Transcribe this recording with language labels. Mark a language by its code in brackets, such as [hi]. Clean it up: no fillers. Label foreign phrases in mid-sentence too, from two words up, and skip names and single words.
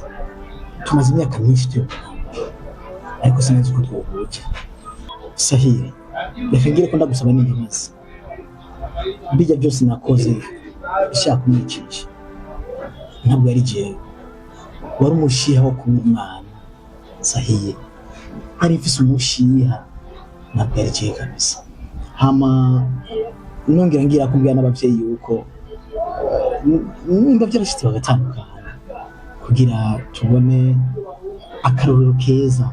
[rn] Tumaze imyaka myinshi tubana, ariko sinazi ko twohuza. Sahiri, reka ngire ko ndagusaba n'imbabazi. Bijya byose nakoze bishaka kumwicisha, ntabwo yari jewe, wari umushiha wo kuba umwana. Sahiri, nari mfise umushiha, ntabwo yari jewe kabisa. Hama nongera ngira kumbwira n'abavyeyi yuko nimba byarashitse bagatandukana, kugira tubone akarorero keza.